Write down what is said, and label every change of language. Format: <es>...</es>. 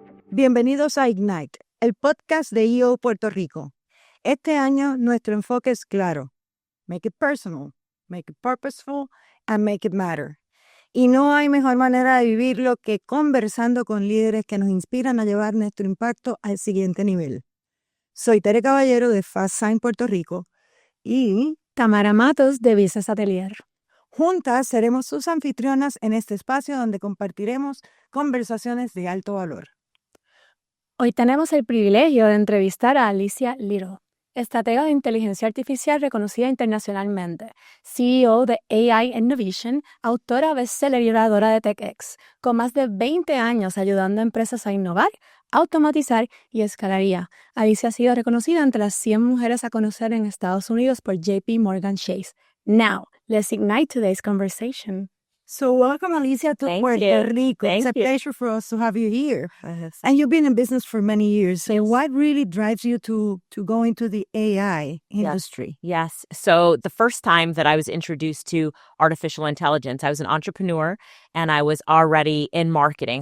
<es>Bienvenidos a Ignite, el podcast de EO Puerto Rico. Este año nuestro enfoque es claro.</es> <en>Make it personal, make it purposeful, and make it matter.</en> <es>Y no hay mejor manera de vivirlo que conversando con líderes que nos inspiran a llevar nuestro impacto al siguiente nivel. Soy Tere Caballero de Fast Sign Puerto Rico y Tamara Matos de Business Atelier. Juntas seremos sus anfitrionas en este espacio donde compartiremos conversaciones de alto valor. Hoy tenemos el privilegio de entrevistar a Alicia Lyttle, estratega de inteligencia artificial reconocida internacionalmente, CEO de AI Innovation, autora bestseller y oradora de TechX, con más de 20 años ayudando a empresas a innovar, automatizar y escalar IA. Alicia ha sido reconocida entre las 100 mujeres a conocer en Estados Unidos por JP Morgan Chase.</es> <en>Now, let's ignite today's conversation. So welcome, Alicia, to Puerto Rico. It's a pleasure for us to have you here. And you've been in business for many years. So what really drives you to go into the AI industry? Yes. So the first time that I was introduced to artificial intelligence, I was an entrepreneur and I was already in marketing.</en>